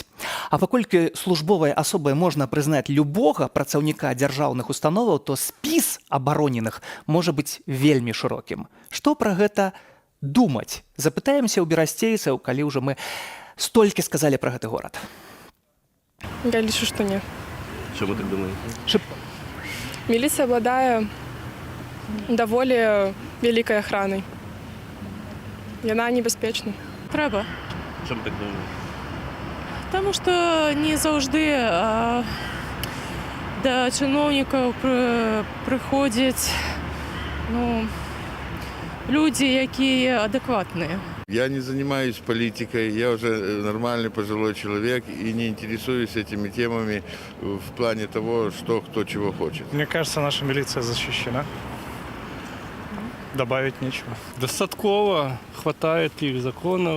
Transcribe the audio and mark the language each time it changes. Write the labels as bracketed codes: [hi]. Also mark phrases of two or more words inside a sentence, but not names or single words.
[be] А паколькі службовай асобай можна прызнаць любога працаўніка дзяржаўных установаў, то спіс абароненых можа быць вельмі шырокім. Што пра гэта думаць? Запытаемся ў берасцейцаў, калі ўжо мы столькі сказалі пра гэты горад. Я лічу, што не. [ru] Чему так думаете? Милиция обладает довольно великой охраной. И она небезпечна. [uk] Треба. Чому так думаєте? Тому що не завжди до чиновників приходять люди, які адекватні. [ru] Я не занимаюсь политикой, я уже нормальный пожилой человек и не интересуюсь этими темами в плане того, что кто чего хочет. Мне кажется, наша милиция защищена. Добавить нечего. Достатково, хватает их законов.